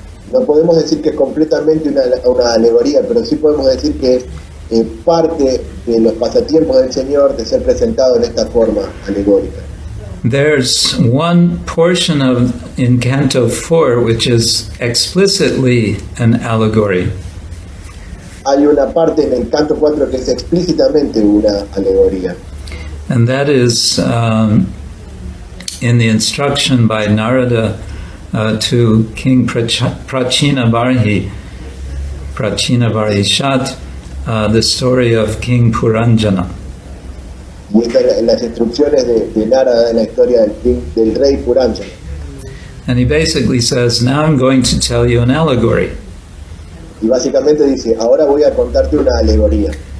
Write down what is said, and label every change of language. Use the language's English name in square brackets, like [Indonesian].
[Spanish] No podemos decir que es completamente una alegoría, pero sí podemos decir que es parte de los pasatiempos del Señor de ser presentado en esta forma alegórica. [English] There's one portion in Canto 4 which is explicitly an allegory. [Spanish] Hay una parte en el canto 4 que es explícitamente una alegoría. [English] And that is in the instruction by Narada to King Prachina Varhishat, the story of King Puranjana. [Spanish] Y esta en las instrucciones de Narada en la historia del rey Puranjana. [English] And he basically says, now I'm going to tell you an allegory. [Spanish] Y básicamente dice, ahora voy a contarte una alegoría.